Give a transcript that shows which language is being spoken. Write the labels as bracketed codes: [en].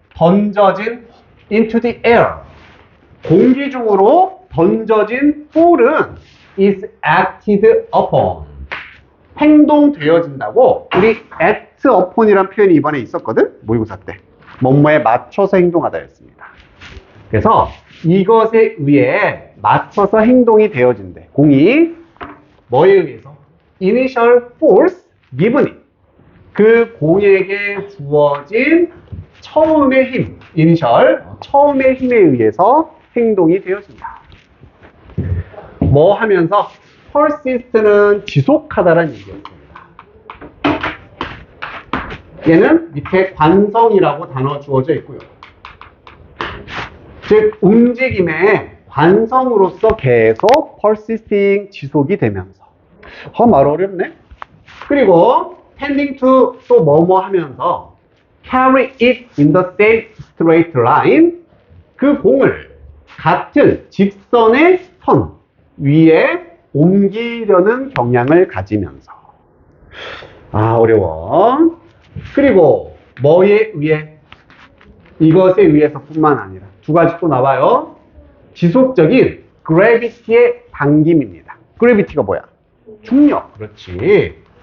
[ko] 던져진 [en] into the air. [ko] 공기 중으로 던져진 볼은 [en] is acted upon. [ko] 행동되어진다고. 우리 act upon이라는 표현이 이번에 있었거든? 모의고사 때. 뭐뭐에 맞춰서 행동하다였습니다. 그래서 이것에 의해 맞춰서 행동이 되어진대. 공이 뭐에 의해서? [en] initial force given it. [ko] 그 공에게 주어진 처음의 힘, initial, 처음의 힘에 의해서 행동이 되어진다. 뭐 하면서? persist는 지속하다라는 얘기였습니다. 얘는 밑에 관성이라고 단어 주어져 있고요. 즉 움직임의 관성으로서 계속 persisting, 지속이 되면서. 말 어렵네. 그리고 [en] tending to [ko] 또 뭐뭐 하면서 [en] carry it in the same straight line. [ko] 그 공을 같은 직선의 선 위에 옮기려는 경향을 가지면서. 어려워. 그리고 뭐에 의해? 이것에 의해서 뿐만 아니라 두 가지 또 나와요. 지속적인 gravity의 당김입니다. gravity가 뭐야? 중력. 그렇지.